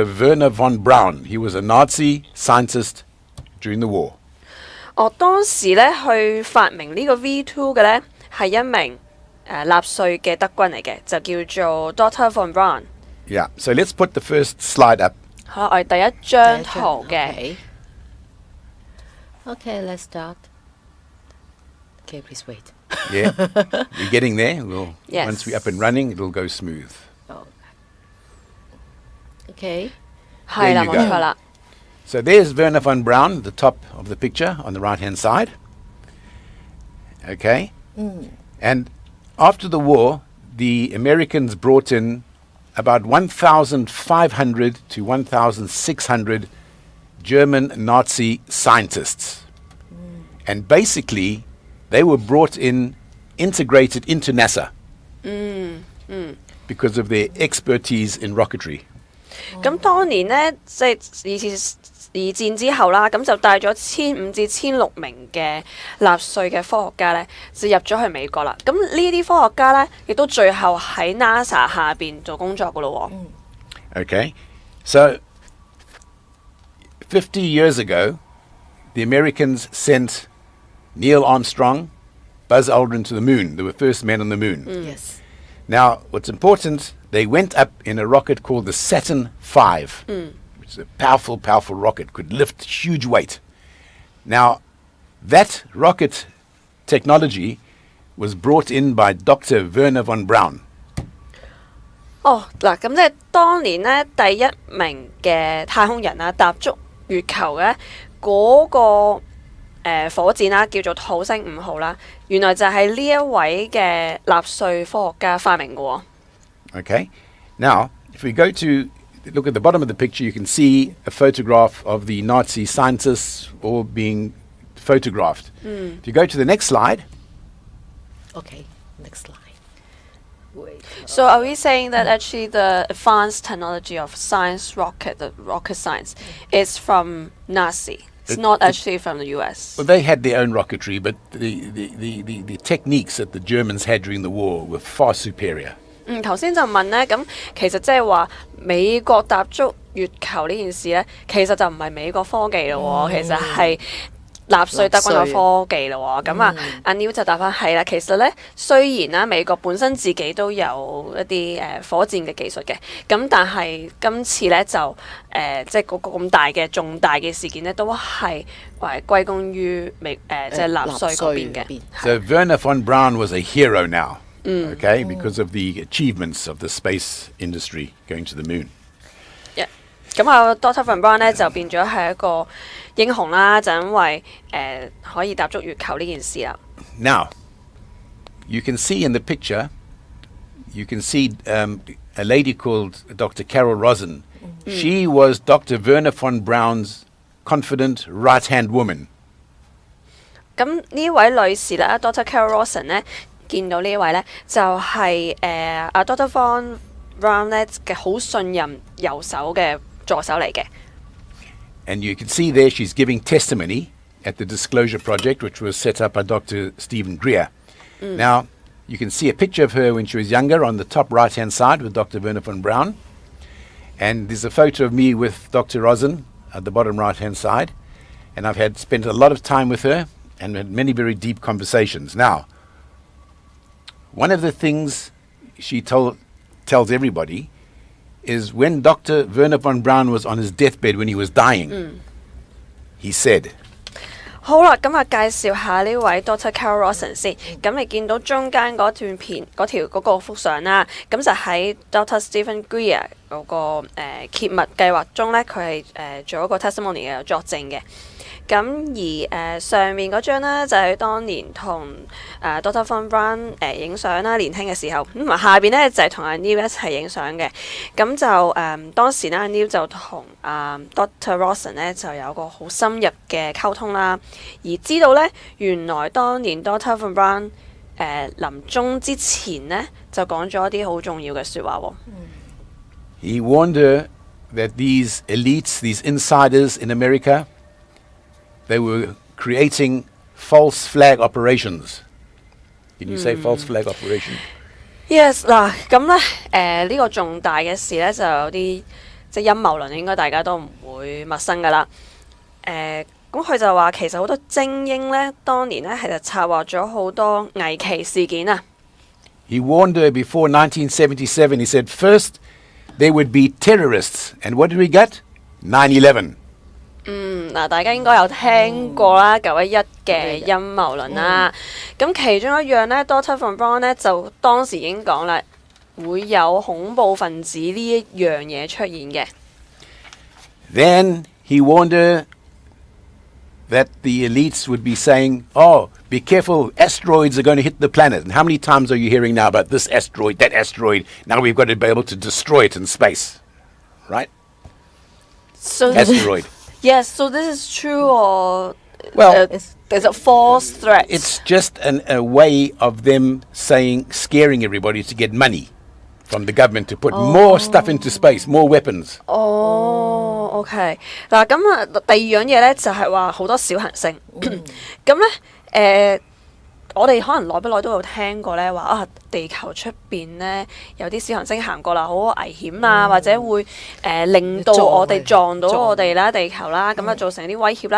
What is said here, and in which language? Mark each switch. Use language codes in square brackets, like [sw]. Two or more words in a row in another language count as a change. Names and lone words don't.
[en] Werner von Braun. He was a Nazi scientist during the war. [yue] 哦，當時咧去發明呢個 V2 嘅咧係一名納粹嘅德軍嚟嘅，就叫做 Dr. von Braun。 [en] Yeah. So let's put the first slide up. [yue] 好啦，我哋第一張圖嘅。 [en] Okay, let's start. Okay, please wait. Yeah. We're getting there. Yes. Once we're up and running, it'll go smooth. Okay. [yue] 係啦， [en] There you [yue] 冇 [en] go. [yue] 錯啦。 [en] So there's Werner von Braun, the top of the picture on the right-hand side. Okay. And after the war, the Americans brought in about 1,500 to 1,600 German Nazi scientists. And basically, they were brought in, integrated into NASA because of their expertise in rocketry. [yue] 咁當年呢，即係二戰之後啦，咁就帶咗1500至1600名嘅納粹嘅科學家呢，就入咗去美國啦。咁呢啲科學家呢，亦都最後喺 NASA 下邊做工作噶咯喎。 [en] Okay. So 50 years ago, the Americans sent Neil Armstrong, Buzz Aldrin to the moon. They were first men on the moon. Yes. Now, what's important, they went up in a rocket called the Saturn V, which is a powerful, powerful rocket, could lift huge weight. Now, that rocket technology was brought in by Dr. Werner von Braun. [yue] 哦，嗱，咁即係當年呢，第一名嘅太空人啊，踏足月球嘅嗰個火箭啦，叫做土星5號啦，原來就係呢一位嘅納粹科學家發明嘅喎。 [en] Okay. Now, if we go to look at the bottom of the picture, you can see a photograph of the Nazi scientists all being photographed. If you go to the next slide, Okay, next slide. Wait. So are we saying that actually the advanced technology of science the rocket science, is from Nazi? It's not actually from the US. well, they had their own rocketry, but the techniques that the Germans had during the war were far superior. [yue] 頭先就問呢，咁其實即係話美國踏足月球呢件事呢，其實就唔係美國科技咯喎，其實係納粹德軍嘅科技咯喎。咁啊，阿 Neil 就答翻係啦。其實呢，雖然啦，美國本身自己都有一啲火箭嘅技術嘅，咁但係今次呢，就即係嗰個咁大嘅重大嘅事件呢，都係歸功於即係納粹嗰邊嘅。 [en] So Werner von Braun was a hero now, okay, because of the achievements of the space industry going to the moon. [yue] 咁啊 Dr. von Braun 咧就變咗係一個英雄啦，就因為可以踏足月球呢件事啦。 [en] Now, you can see in the picture, you can see a lady called Dr. Carol Rosen. She was Dr. Werner von Braun's confident right-hand woman. [yue] 咁呢位女士啦 ，Dr. Carol Rosen 咧，見到呢位咧就係阿 Dr. von Braun 咧嘅好信任右手嘅助手嚟嘅。 [en] And you can see there she's giving testimony at the Disclosure Project, which was set up by Dr. Stephen Greer. Now, you can see a picture of her when she was younger on the top right-hand side with Dr. Werner von Braun. And there's a photo of me with Dr. Rosen at the bottom right-hand side. And I've spent a lot of time with her and had many very deep conversations. Now, one of the things she tells everybody is when Dr. Werner von Braun was on his deathbed when he was dying, he said, [yue] 好啦，咁啊介紹下呢位 Dr. Carol Rosen 先。咁你見到中間嗰段片嗰個幅相啦，咁就喺 Dr. Stephen Greer 嗰個揭密計劃中咧，佢係做一個 testimony 嘅作證嘅。咁而上面嗰張咧就係當年同Dr. Von Braun 影相啦，年輕嘅時候。咁下邊咧就係同阿 Neil 一齊影相嘅。咁就當時咧，阿 Neil 就同Dr. Rosen 咧就有個好深入嘅溝通啦。而知道咧，原來當年 Dr. Von Braun 臨終之前咧就講咗一啲好重要嘅説話喎。 [en] He warned her that these elites, these insiders in America, they were creating false flag operations. Can you say false flag operation? [yue] Yes 嗱，咁咧呢個重大嘅事咧就有啲即係陰謀論，應該大家都唔會陌生噶啦。咁佢就話其實好多精英咧，當年咧係就策劃咗好多危棋事件啊。 [en] He warned her before 1977. He said, first, there would be terrorists. And what did we get? 9/11. [yue] 嗱，大家應該有聽過啦，9/11嘅陰謀論啦。咁其中一樣咧，Dr. Von Braun 咧就當時已經講啦，會有恐怖分子呢一樣嘢出現嘅。 [en] Then he warned her that the elites would be saying, oh, be careful, asteroids are going to hit the planet. And how many times are you hearing now about this asteroid, that asteroid? Now we've got to be able to destroy it in space. Right? So Asteroid. Yes, so this is true or Well, there's a false threat. It's just a way of them scaring everybody to get money from the government to put more stuff into space, more weapons. [yue] OK 嗱，咁啊第二樣嘢咧就係話好多小行星，咁咧我哋可能耐不耐都有聽過咧話地球出邊咧有啲小行星行過啦，好危險啊，或者會令到我哋撞到我哋啦，地球啦，咁啊造成啲威脅啦。